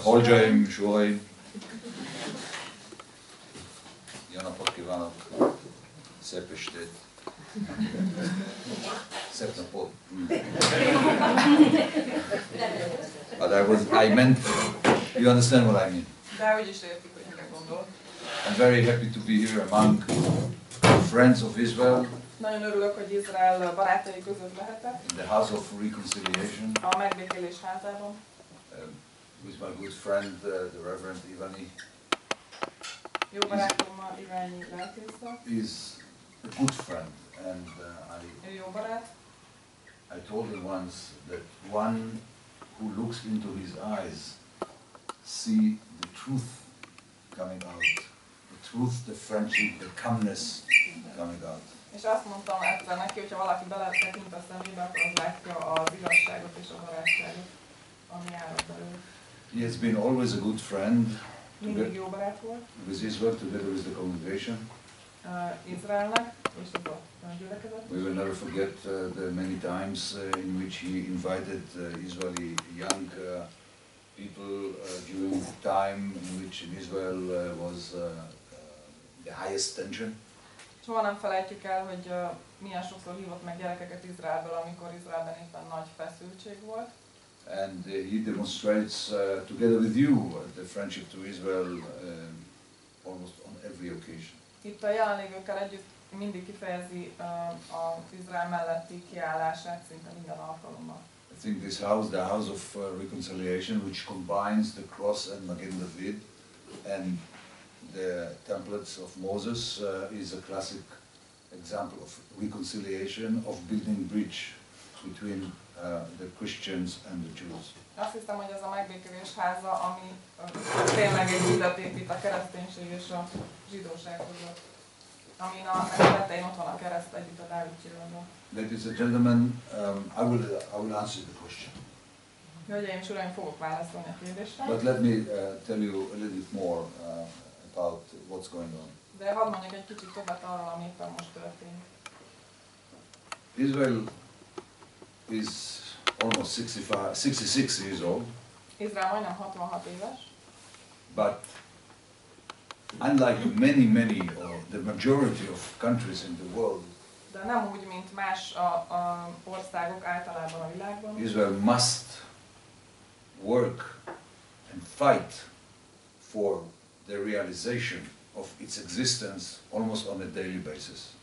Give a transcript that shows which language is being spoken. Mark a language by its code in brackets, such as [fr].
[hu] Hölgyeim és Uraim, jó napot kívánok, szép estét, szép napot. [en] But I meant, you understand what I mean? [hu] De úgy is értik, hogy mire gondolok. [en] I'm very happy to be here among friends of Israel. [hu] Nagyon örülök, hogy Izrael barátai között lehetek. [en] In the House of Reconciliation. [hu] A Megbékélés házában. [en] With my good friend, the Reverend Iványi. [hu] Jó barátommal, Iványi lelkésszel. [en] Is a good friend, and [hu] Ő jó barát. [en] I told him once that one who looks into his eyes see the truth coming out, the truth, the friendship, the calmness coming out. [hu] És azt mondtam egyszer neki, hogyha valaki beletekint a szemébe, akkor az látja az igazságot és a barátságot, ami árad belőle. [en] He has been always a good friend [hu] Mindig jó barát volt [en] with Israel, together with the congregation. [hu] Izraelnek és az a gyülekezet. [en] We will never forget the many times in which he invited Israeli young people during the time in which in Israel was the highest tension. [hu] Soha nem felejtjük el, hogy milyen sokszor hívott meg gyerekeket Izraelből, amikor Izraelben éppen nagy feszültség volt. [en] And he demonstrates together with you the friendship to Israel almost on every occasion. [hu] Itt a jelenlévőkkel együtt mindig kifejezi az Izrael melletti kiállását szinte minden alkalommal. [en] I think this house, the house of reconciliation, which combines the cross and Magen David and the templates of Moses, is a classic example of reconciliation, of building bridge between the Christians and the Jews. [hu] Azt hiszem, hogy ez a Megbékélés háza, ami tényleg egy hidat épít a kereszténység és a zsidóság között. Amin a tetején ott van a kereszt együtt a Dávid csillaggal. [en] Ladies and gentlemen, I will answer the question. [hu] Hölgyeim és uraim, fogok válaszolni a kérdésre. [en] But let me tell you a little bit more about what's going on. [hu] De hadd mondjak egy kicsit többet arról, ami éppen most történik. [en] Israel is almost 66 years old. [hu] Izrael majdnem 66 éves. [en] But unlike many or the majority of countries in the world, De nem úgy, mint más a országok általában a világban. Israel must work and fight for the realization of its existence almost on a daily basis.